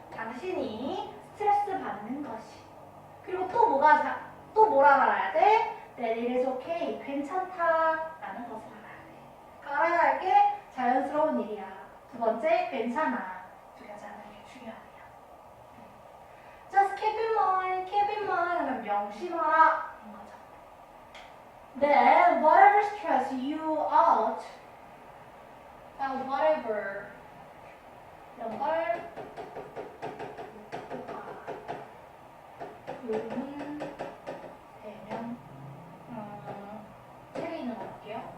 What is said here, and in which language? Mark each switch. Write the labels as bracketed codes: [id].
[ko] 당신이 스트레스 받는 것이. 그리고 또 뭐라 알아야 돼? [en] That it is okay. [ko] 괜찮다라는 것을 알아야 돼. 알아야 할 게 자연스러운 일이야. 두 번째, 괜찮아. 두 가지 아는 게 중요하네요. [en] Just keep in mind, keep in mind [ko] 하면 명심하라. 인 거죠. [en] Then whatever stress you out, [ko] whatever 이런 걸 요는 대명 책에 있는 거 볼게요.